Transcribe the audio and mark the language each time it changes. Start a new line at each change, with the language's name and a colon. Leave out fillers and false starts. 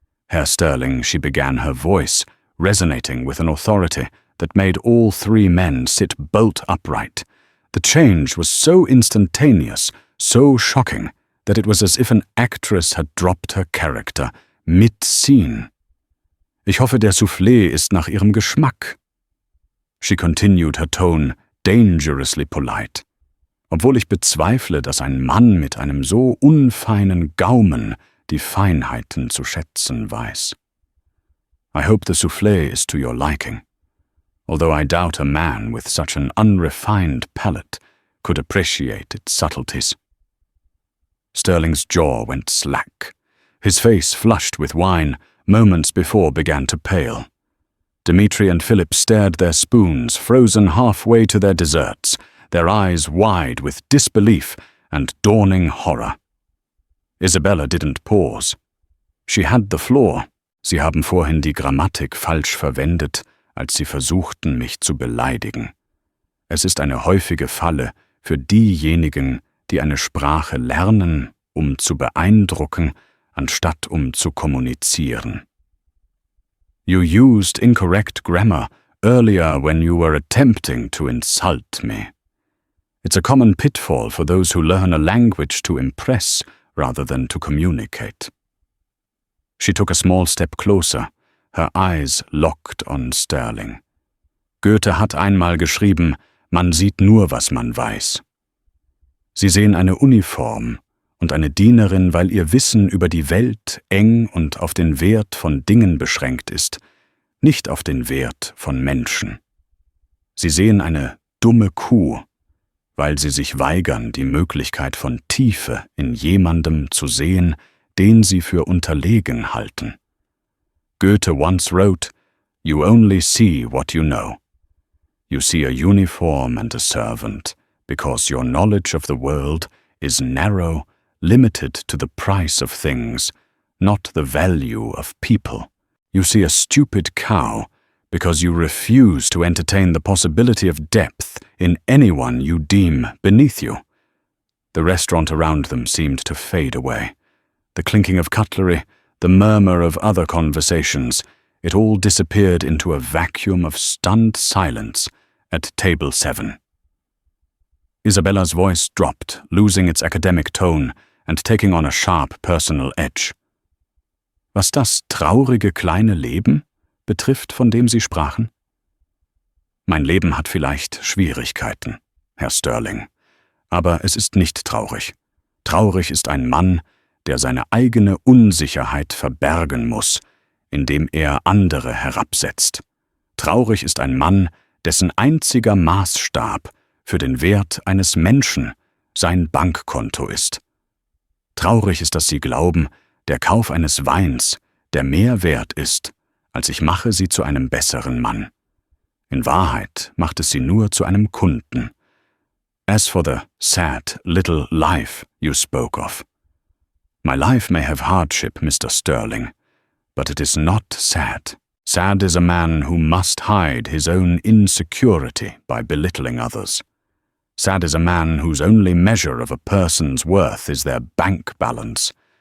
English: Herr Sterling, she began, her voice resonating with an authority that made all three men sit bolt upright. The change was so instantaneous, so shocking, that it was as if an actress had dropped her character mid-scene.
German: "Ich hoffe, der Soufflé ist nach Ihrem Geschmack."
English: She continued, her tone dangerously polite.
German: Obwohl ich bezweifle, dass ein Mann mit einem so unfeinen Gaumen die Feinheiten zu schätzen weiß.
English: "I hope the soufflé is to your liking, although I doubt a man with such an unrefined palate could appreciate its subtleties." Sterling's jaw went slack. His face, flushed with wine, moments before began to pale. Dmitri and Philip stared their spoons, frozen halfway to their desserts, their eyes wide with disbelief and dawning horror. Isabella didn't pause. She had the floor.
German: Sie haben vorhin die Grammatik falsch verwendet, als Sie versuchten, mich zu beleidigen. Es ist eine häufige Falle für diejenigen, die eine Sprache lernen, um zu beeindrucken, anstatt um zu kommunizieren.
English: "You used incorrect grammar earlier when you were attempting to insult me. It's a common pitfall for those who learn a language to impress rather than to communicate." She took a small step closer, her eyes locked on Sterling.
German: Goethe hat einmal geschrieben, man sieht nur, was man weiß. Sie sehen eine Uniform und eine Dienerin, weil ihr Wissen über die Welt eng und auf den Wert von Dingen beschränkt ist, nicht auf den Wert von Menschen. Sie sehen eine dumme Kuh, weil sie sich weigern, die Möglichkeit von Tiefe in jemandem zu sehen, den sie für unterlegen halten.
English: Goethe once wrote, "You only see what you know. You see a uniform and a servant, because your knowledge of the world is narrow, limited to the price of things, not the value of people. You see a stupid cow, because you refuse to entertain the possibility of depth in anyone you deem beneath you." The restaurant around them seemed to fade away. The clinking of cutlery, the murmur of other conversations, it all disappeared into a vacuum of stunned silence at table 7. Isabella's voice dropped, losing its academic tone and taking on a sharp personal edge.
German: Was das traurige kleine Leben betrifft, von dem Sie sprachen? Mein Leben hat vielleicht Schwierigkeiten, Herr Sterling, aber es ist nicht traurig. Traurig ist ein Mann, der seine eigene Unsicherheit verbergen muss, indem er andere herabsetzt. Traurig ist ein Mann, dessen einziger Maßstab für den Wert eines Menschen sein Bankkonto ist. Traurig ist, dass Sie glauben, der Kauf eines Weins, der mehr wert ist, als ich mache Sie zu einem besseren Mann. In Wahrheit macht es Sie nur zu einem Kunden.
English: As for the sad little life you spoke of. My life may have hardship, Mr. Sterling, but it is not sad. Sad is a man who must hide his own insecurity by belittling others. Sad is a man whose only measure of a person's worth is their bank balance.